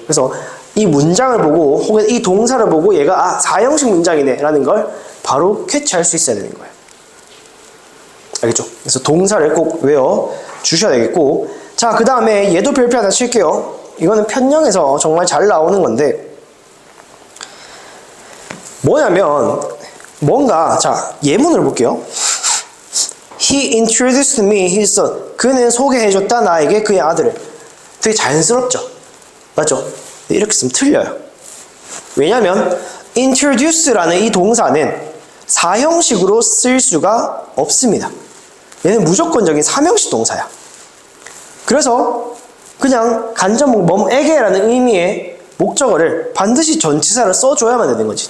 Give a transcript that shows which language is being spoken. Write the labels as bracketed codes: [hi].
[ko] 그래서 이 문장을 보고 혹은 이 동사를 보고 얘가 4형식 문장이네 라는 걸 바로 캐치할 수 있어야 되는 거예요. 알겠죠? 그래서 동사를 꼭 외워 주셔야 되겠고, 자, 그 다음에 얘도 별표 하나 칠게요. 이거는 편형에서 정말 잘 나오는 건데 뭐냐면 자, 예문을 볼게요. [en] He introduced me his son. [ko] 그는 소개해줬다 나에게 그의 아들을. 되게 자연스럽죠? 맞죠? 이렇게 쓰면 틀려요. 왜냐면 introduce라는 이 동사는 4형식으로 쓸 수가 없습니다. 얘는 무조건적인 3형식 동사야. 그래서 그냥 간접 뭐에게라는 의미의 목적어를 반드시 전치사를 써줘야만 되는 거지.